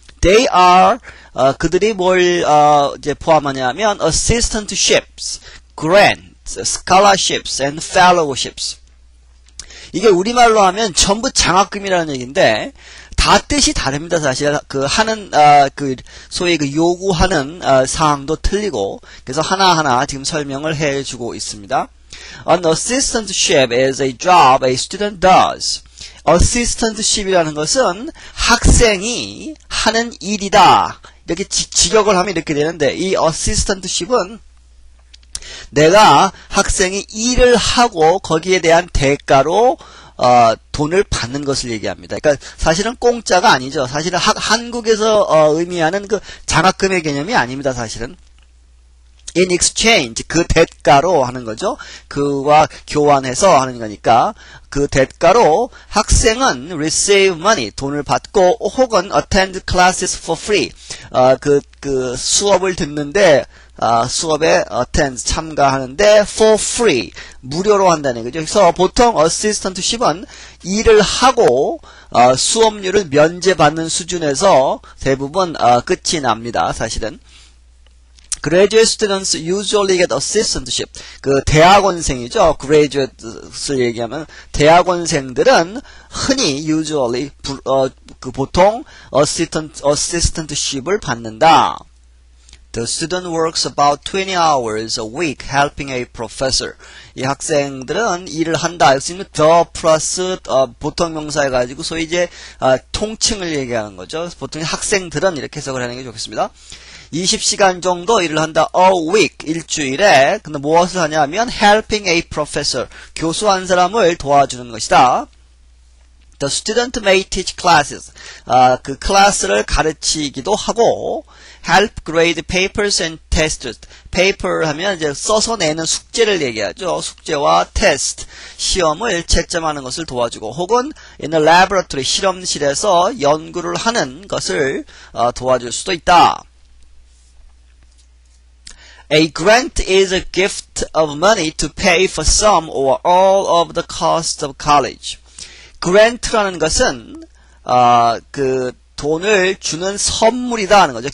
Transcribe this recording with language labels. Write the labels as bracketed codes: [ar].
[en] They are, [ko] 그들이 뭘 이제 포함하냐면 [en] assistantships, grants, scholarships, and fellowships. [ko] 이게 우리말로 하면 전부 장학금이라는 얘기인데 다 뜻이 다릅니다. 사실 그 하는 그 소위 그 요구하는 사항도 틀리고, 그래서 하나하나 지금 설명을 해주고 있습니다. [en] An assistantship is a job a student does. [ko] assistantship이라는 것은 학생이 하는 일이다. 이렇게 직역을 하면 이렇게 되는데, 이 assistantship은 내가 학생이 일을 하고 거기에 대한 대가로 돈을 받는 것을 얘기합니다. 그러니까 사실은 공짜가 아니죠. 사실은 한국에서 의미하는 그 장학금의 개념이 아닙니다. 사실은 [en] in exchange, [ko] 그 대가로 하는 거죠. 그와 교환해서 하는 거니까 그 대가로 학생은 [en] receive money, [ko] 돈을 받고, 혹은 [en] attend classes for free, [ko] 그 수업을 듣는데 수업에 attend, 참가하는데 [en] for free, [ko] 무료로 한다는 거죠. 그래서 보통 assistantship은 일을 하고 수업료를 면제받는 수준에서 대부분 끝이 납니다. 사실은 [en] Graduate students usually get assistantship. [ko] 그 대학원생이죠. graduate를 얘기하면 대학원생들은 흔히 usually 그 보통 assistantship을 받는다. [en] The student works about 20 hours a week helping a professor. [ko] 이 학생들은 일을 한다. 여기서 the 플러스 보통 명사 해가지고 소위 이제 통칭을 얘기하는 거죠. 보통 학생들은 이렇게 해석을 하는 게 좋겠습니다. 20시간 정도 일을 한다. [en] A week, [ko] 일주일에. 근데 무엇을 하냐면 [en] helping a professor, [ko] 교수 한 사람을 도와주는 것이다. [en] The student may teach classes. [ko] 그 클래스를 가르치기도 하고 [en] help grade papers and tests. [ko] paper 하면 이제 써서 내는 숙제를 얘기하죠. 숙제와 test, 시험을 채점하는 것을 도와주고 혹은 [en] in a laboratory, [ko] 실험실에서 연구를 하는 것을 도와줄 수도 있다. [en] A grant is a gift of money to pay for some or all of the cost of college. [ko] grant라는 것은 그 돈을 주는 선물이다 하는 거죠.